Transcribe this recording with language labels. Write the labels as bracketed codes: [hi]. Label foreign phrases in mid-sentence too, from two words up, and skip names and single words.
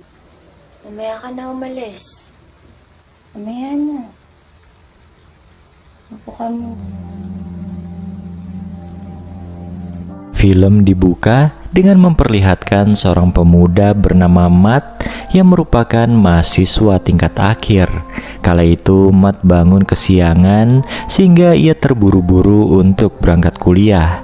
[tl] Mamaya ka na umalis. Mamaya na. Upo ka mo. [id] Film dibuka dengan memperlihatkan seorang pemuda bernama Matt yang merupakan mahasiswa tingkat akhir. Kala itu Matt bangun kesiangan sehingga ia terburu-buru untuk berangkat kuliah.